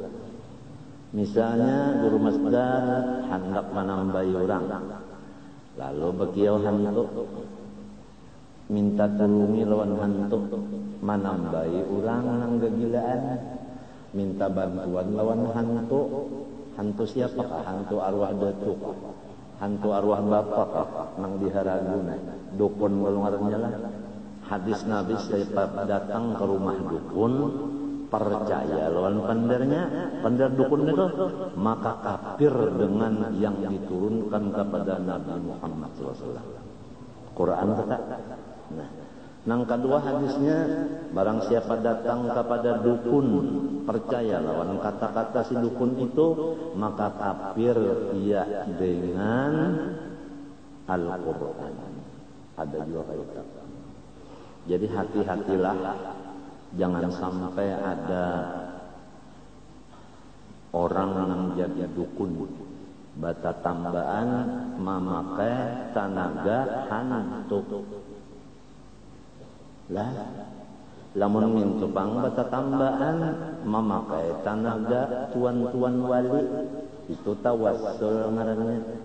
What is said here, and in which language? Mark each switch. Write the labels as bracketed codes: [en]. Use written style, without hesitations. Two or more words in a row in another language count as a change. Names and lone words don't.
[bjn] Misalnya guru masdar hendak menambahi orang, lalu begiau hantu minta tolongi lawan hantu menambahi orang nang kegilaan, minta bantuan lawan hantu. Hantu siapakah? Hantu arwah datuk, hantu arwah bapak nang diharaguna. [id] Dukun golongannya lah. Hadis Nabi setiap datang ke rumah dukun, percaya lawan pendernya, pender dukun itu, maka kafir dengan yang diturunkan kepada Nabi Muhammad SAW. Quran kata. [bjn] Nah, nang kedua hadisnya, barang siapa datang kepada dukun, percaya lawan kata-kata si dukun itu, maka kafir ia dengan Al-Quran. Ada juga kayak. Jadi hati-hatilah, jangan sampai ada orang yang jadi dukun, bata tambahan memakai tenaga hantu. Lah, Lamun mintupang bata tambahan memakai tenaga tuan-tuan wali, itu tawassul ngarannya.